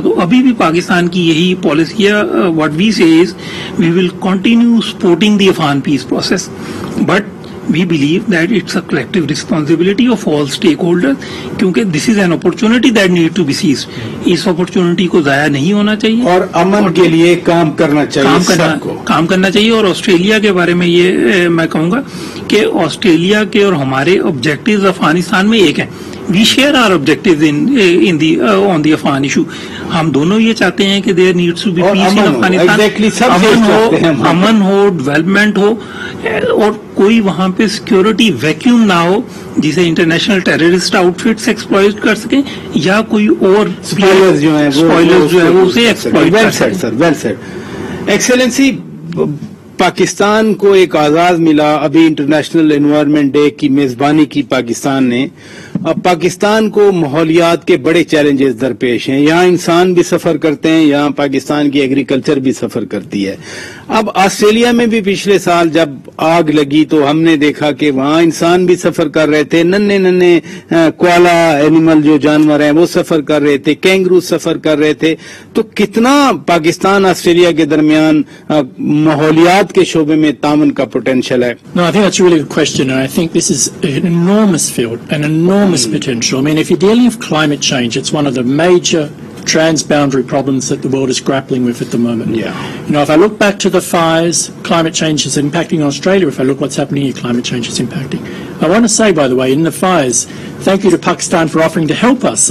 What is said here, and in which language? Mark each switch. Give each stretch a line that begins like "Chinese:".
Urdu: تو ابھی بھی پاکستان کی یہی پالیسی ہے,
English: what we say is we will continue supporting the Afghan peace process, but we believe that it's a collective responsibility of all stakeholders,
Urdu: کیونکہ
English: this is an opportunity that need to be seized.
Urdu: اس opportunity کو ضائع نہیں ہونا چاہیے اور امن کے لیے کام کرنا چاہیے. اور آسٹریلیا کے بارے میں یہ میں کہوں گا کہ آسٹریلیا کے اور ہمارے آبجیکٹیوز افغانستان میں ایک ہیں.
English: We share our objectives on the Afghan issue.
Urdu: ہم دونوں یہ چاہتے ہیں کہ
English: there needs to be peace in
Urdu: Afghanistan, امن ہو, ڈیولپمنٹ ہو, اور کوئی وہاں پہ سیکورٹی ویکیوم نہ ہو جسے انٹرنیشنل ٹیررسٹ آؤٹ فٹس ایکسپلائٹ کر سکیں, یا کوئی اور اسپوائلرز جو ہے وہ اسے ایکسپلائٹ کر سکیں.
English: Well said excellency.
Urdu: پاکستان کو ایک اعزاز ملا ابھی انٹرنیشنل انوائرمنٹ ڈے کی میزبانی کی پاکستان نے. اب پاکستان کو ماحولیات کے بڑے چیلنجز درپیش ہیں. یہاں انسان بھی سفر کرتے ہیں, یہاں پاکستان کی ایگریکلچر بھی سفر کرتی ہے. اب آسٹریلیا میں بھی پچھلے سال جب آگ لگی تو ہم نے دیکھا کہ وہاں انسان بھی سفر کر رہے تھے, ننے کوالا اینیمل جو جانور ہیں وہ سفر کر رہے تھے, کینگرو سفر کر رہے تھے. تو کتنا پاکستان آسٹریلیا کے درمیان ماحولیات کے شعبے میں تعاون کا پوٹینشیل ہے؟
English: No, I think that's a really good question, and I think this is an enormous field, an enormous potential. I mean, if you're dealing with climate change, it's one of the major transboundary problems that the world is grappling with at the moment. Yeah. You know, if I look back to the fires, climate change is impacting Australia. If I look what's happening here, climate change is impacting. I want to say, by the way, in the fires, thank you to Pakistan for offering to help us.